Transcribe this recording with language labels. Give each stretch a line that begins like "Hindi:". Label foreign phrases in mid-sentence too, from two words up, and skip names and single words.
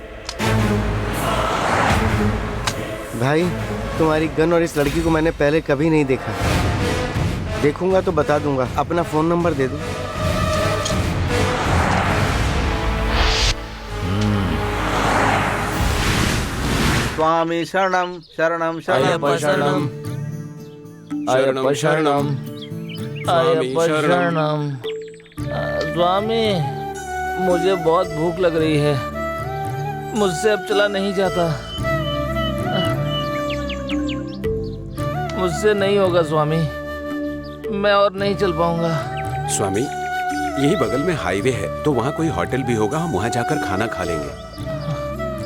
Hindi: भाई, तुम्हारी गन और इस लड़की को मैंने पहले कभी नहीं देखा। देखूंगा तो बता दूंगा। अपना फोन नंबर दे दो।
Sanskrit: स्वामी शरणम शरणम शरणम शरणम शरणम शरणम अय्यप्पा शरणम।
Hindi: स्वामी, मुझे बहुत भूख लग रही है, मुझसे अब चला नहीं जाता। मुझसे नहीं होगा स्वामी, मैं और नहीं चल पाऊंगा। स्वामी, यही बगल में हाईवे है, तो वहाँ कोई होटल भी होगा, हम वहाँ जाकर खाना खा लेंगे।